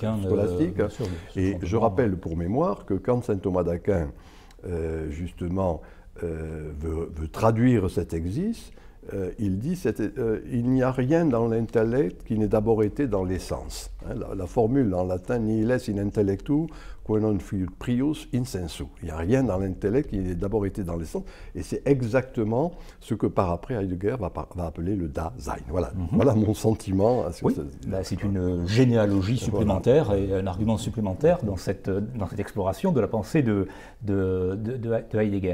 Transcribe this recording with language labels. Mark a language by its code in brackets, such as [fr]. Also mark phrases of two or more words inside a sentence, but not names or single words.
[fr] Et je rappelle pour mémoire que quand saint Thomas d'Aquin, justement, veut traduire cet exis, il dit il n'y a rien dans l'intellect qui n'ait d'abord été dans l'essence. La formule en latin, [la] nihil est in intellectu, quo non fuit prius in sensu. [fr] Il n'y a rien dans l'intellect qui n'ait d'abord été dans l'essence, et c'est exactement ce que par après Heidegger va appeler le Dasein. Voilà, voilà mon sentiment. C'est une généalogie supplémentaire et un argument supplémentaire dans cette exploration de la pensée de Heidegger.